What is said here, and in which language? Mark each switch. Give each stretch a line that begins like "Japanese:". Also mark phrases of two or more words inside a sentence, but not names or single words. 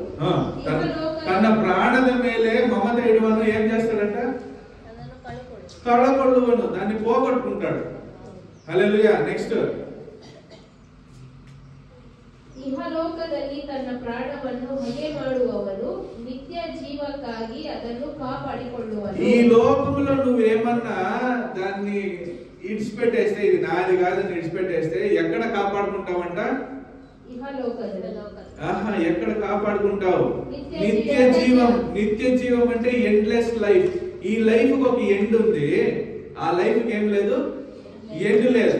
Kannada: ತನ್ನ ಪ್ರಾಣದ ಮೇಲೆ ಮಮತೆ ಇಡುವನು
Telugu: ఏం చేస్తాడంట? కళకొళ్ళువను, దాన్ని పోగొట్టుకుంటాడు. హల్లెలూయా. నెక్స్ట్,
Kannada: ಇಹಲೋಕದಲ್ಲಿ ತನ್ನ ಪ್ರಾಣವನ್ನು ಹಗೆ ಮಾಡುವವನು ನಿತ್ಯ ಜೀವಕ್ಕಾಗಿ ಅದನ್ನು ಕಾಪಾಡಿಕೊಳ್ಳುವನು.
Telugu: ఈ లోకంలో నువ్వేమన్నా దాన్ని ఇడిచిపెట్టేస్తే, ఇది నాది కాదని ఇడిచిపెట్టేస్తే ఎక్కడ కాపాడుకుంటావంట? ఆహా, ఎక్కడ కాపాడుకుంటావు? నిత్య జీవం. నిత్య జీవం అంటే
English: endless life.
Telugu: ఈ లైఫ్ కి ఒక ఎండ్ ఉంది, ఆ లైఫ్ కి ఏం లేదు, ఎండ్ లేదు.